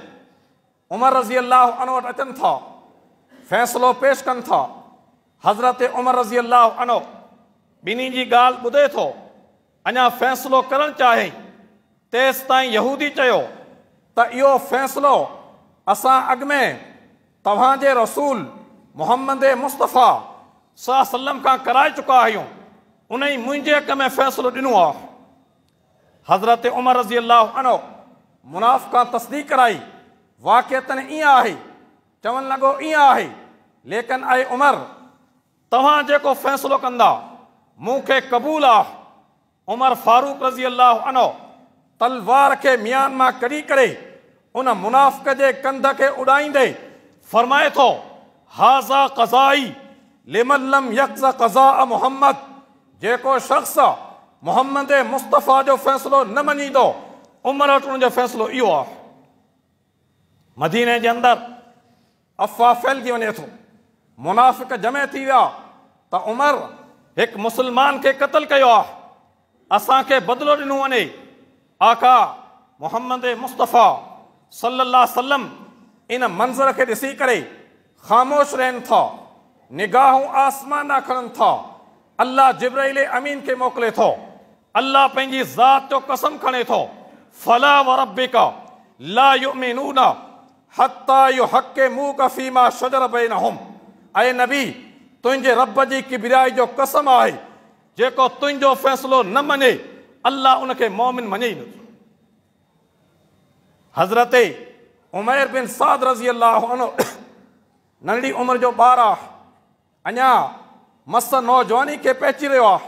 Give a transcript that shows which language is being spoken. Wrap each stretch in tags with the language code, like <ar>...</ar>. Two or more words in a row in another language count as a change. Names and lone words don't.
<sd>उमर</sd> <ar>رضي الله عنه</ar> <sd>वटि अचनि था, फ़ैसिलो पेश कनि था। हज़रत उमर</sd> <ar>رضي الله عنه</ar> <sd>ॿिन्ही जी ॻाल्हि ॿुधे थो, अञा फ़ैसिलो करणु चाहे, तेसि ताईं यहूदी चयो त इहो फ़ैसिलो असां अॻु में तव्हांजे रसूल मुहम्मद मुस्तफ़ा</sd> <ar>صلى الله عليه وسلم</ar> <sd>खां कराए चुका आहियूं, उन ई मुंहिंजे हक़ में फ़ैसिलो ॾिनो आहे। हज़रत उमर</sd> <ar>رضي الله عنه</ar> <sd>मुनाफ़िक़ां तस्दीक़ कराई, वाक़िअतन ईअं आहे, चवणु लॻो ईअं आहे, लेकिन ऐं उमर तव्हां जेको फ़ैसिलो कंदा मूंखे क़बूल आहे। उमर फारूक</sd> <ar>رضي الله عنه</ar> <sd>तलवार खे मियान मां कढी करे उन मुनाफ़िक़ जे कंध खे उॾाईंदे फरमाए थो,</sd> <ar>هذا قضائي لمن لم يقض قضاء محمد,</ar> <sd>जेको शख़्स मुहम्मद मुस्तफ़ा जो फ़ैसिलो न मञींदो, उमर वटि उनजो फ़ैसिलो इहो आहे। मदीने जे अंदरि अफ़वाह फैलिजी वञे थो, मुनाफ़िक़ जमे थी विया त उमर हिकु मुस्लमान खे क़त्ल कयो आहे, असांखे बदिलो ॾिनो वञे। आका मुहम्मद मुस्तफ़ा</sd> <ar>صلى الله عليه وسلم</ar> <sd>इन मंज़र खे ॾिसी करे ख़ामोश रहनि था, निगाहूं आसमान ॾांहुं खणनि था। अल्लाह जिब्राइल अमीन खे मोकिले थो। अल्लाह पंहिंजी ज़ात जो कसम खणे थो,</sd> <ar>فلا وربك لا يؤمنون حتى يحكموك فيما شجر بينهم.</ar> <sd>ऐं नबी, तुंहिंजे रब जी किबरियाई जो कसम आहे, जेको तुंहिंजो फ़ैसिलो न मञे अल्लाह उनखे मोमिन मञे ई नथो। हज़रत उमैर बिन साद</sd> <ar>رضي الله عنه</ar> <sd>नंढी उमिरि जो ॿारु आहे, अञा मस नौजवानी खे पहुची रहियो आहे।</sd>